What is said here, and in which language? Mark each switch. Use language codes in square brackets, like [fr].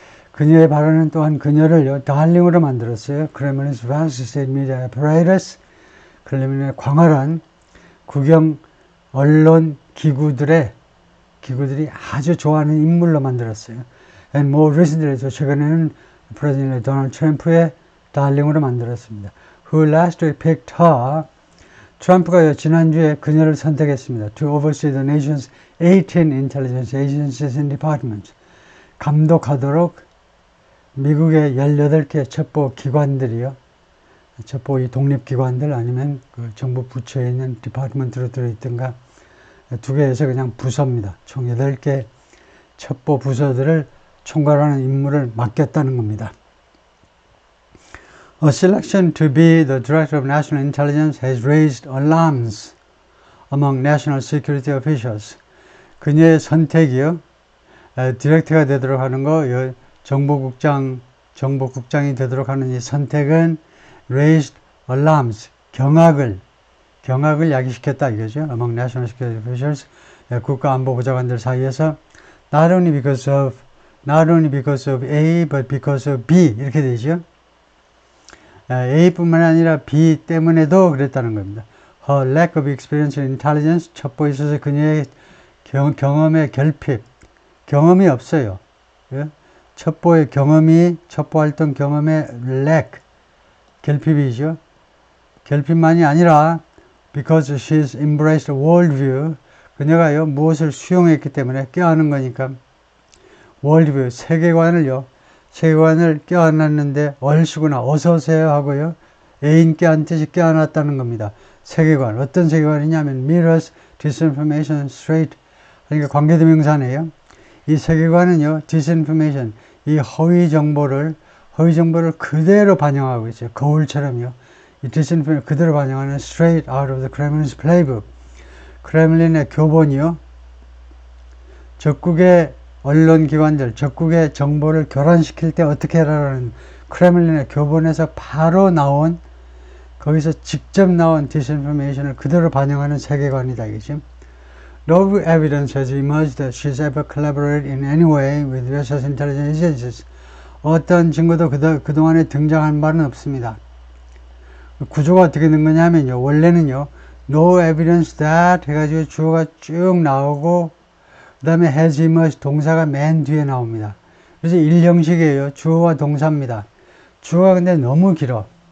[ko] 그녀의 발언은 또한 그녀를 달링으로 만들었어요. 크레물린's [en] vast state media apparatus, [ko] 크레물린의 광활한 국영 언론 기구들이 아주 좋아하는 인물로 만들었어요. [en] And more recently, [ko] 최근에는 프레지던트 도널드 트럼프의 달링으로 만들었습니다. [en] Who last week picked her, [ko] 트럼프가 지난주에 그녀를 선택했습니다. [en] To oversee the nation's 18 intelligence agencies and departments. [ko] 감독하도록 미국의 18개 첩보 기관들이요. 첩보 이 독립기관들 아니면 그 정부 부처에 있는 디파트먼트로 들어있던가 두 개에서 그냥 부서입니다. 총 8개 첩보 부서들을 총괄하는 임무를 맡겼다는 겁니다. [en] A selection to be the Director of National Intelligence has raised alarms among national security officials. [ko] 그녀의 선택이요. 디렉터가 되도록 하는 거, 정보국장이 되도록 하는 이 선택은 [en] raised alarms, [ko] 경악을 야기시켰다 이거죠. [en] Among national security officials, [ko] 국가안보보좌관들 사이에서 [en] not only because of A, but because of B [ko] 이렇게 되죠. A뿐만 아니라 B 때문에도 그랬다는 겁니다. [en] Her lack of experience in intelligence, [ko] 첩보에 있어서 그녀의 경험의 결핍, 경험이 없어요. 예? 첩보의 경험이, 첩보활동 경험의 lack, 결핍이죠. 결핍만이 아니라 [en] because she's embraced a worldview, [ko] 그녀가요 무엇을 수용했기 때문에 껴안은 거니까 worldview, 세계관을 껴안았는데 얼씨구나 어서오세요 하고요 애인 껴안듯이 껴안았다는 겁니다. 세계관, 어떤 세계관이냐면 [en] mirrors disinformation straight, [ko] 그러니까 관계대명사네요. 이 세계관은요 disinformation, 이 허위 정보를 그대로 반영하고 있어요. 거울처럼요. [en] 이 disinformation [ko] 그대로 반영하는 [en] straight out of the Kremlin's playbook. [ko] 크렘린의 교본이요. 적국의 언론기관들, 적국의 정보를 교란시킬 때 어떻게 하라는 크렘린의 교본에서 바로 나온, 거기서 직접 나온 disinformation을 그대로 반영하는 세계관이다 이거죠. [en] No evidence has emerged that she's ever collaborated in any way with Russia's intelligence agencies. [ko] 어떤 증거도 그동안에 등장한 바는 없습니다. 구조가 어떻게 된 거냐면요. 원래는요. [en] No evidence that [ko] 해가지고 주어가 쭉 나오고 그 다음에 [en] has emerged [ko] 동사가 맨 뒤에 나옵니다. 그래서 일형식이에요. 주어와 동사입니다. 주어가 근데 너무 길어.